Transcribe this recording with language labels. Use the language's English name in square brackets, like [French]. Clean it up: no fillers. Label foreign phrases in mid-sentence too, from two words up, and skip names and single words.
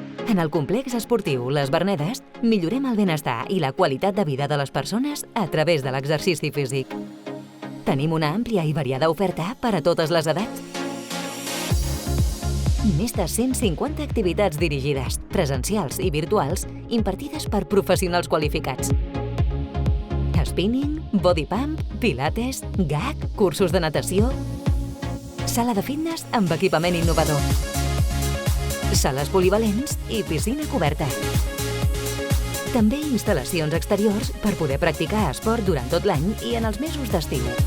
[Catalan] En el complex esportiu Les Vernedes millorem el benestar i la qualitat de vida de les persones a través de l'exercici físic. Tenim una àmplia i variada oferta per a totes les edats. Més de 150 activitats dirigides, presencials i virtuals, impartides per professionals qualificats. Spinning, body pump, pilates, gag, cursos de natació, sala de fitness amb equipament innovador, sales polivalents i piscina coberta. També instal·lacions exteriors per poder practicar esport durant tot l'any i en els mesos d'estiu.